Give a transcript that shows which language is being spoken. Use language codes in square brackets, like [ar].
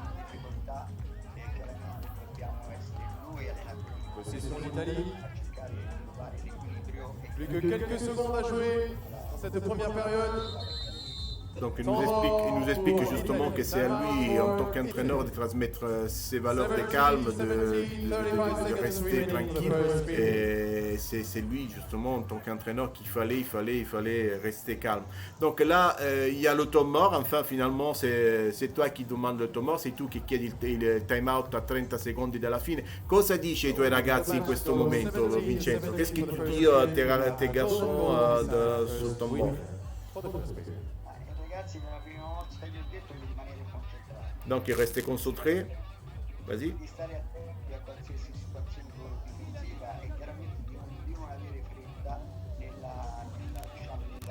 [it] Difficoltà, e chiaramente dobbiamo essere noi allenatori [fr] Possession d'Italie. [it] a cercare di trovare l'equilibrio e [fr] Plus que quelques secondes à jouer dans cette première période. Donc il nous explique justement que c'est à lui, en tant qu'entraîneur, de transmettre ses valeurs de calme, de rester tranquille. Et c'est lui, justement, en tant qu'entraîneur, qu'il fallait rester calme. Donc là, il y a le temps mort. Enfin, finalement, c'est toi qui demandes le temps mort, c'est [it] tu che chiedi il time out a 30 secondi dalla fine. Cosa dici ai tuoi ragazzi in questo momento, Vincenzo? [fr] Qu'est-ce que tu dis à tes garçons sul temps mort? [it] ragazzi, nella prima volta gli ho detto di rimanere concentrati, [fr] Donc il restait concentré. Vas-y. [it] di stare attenti a qualsiasi situazione loro difensiva e chiaramente di non avere fretta nella conclusione.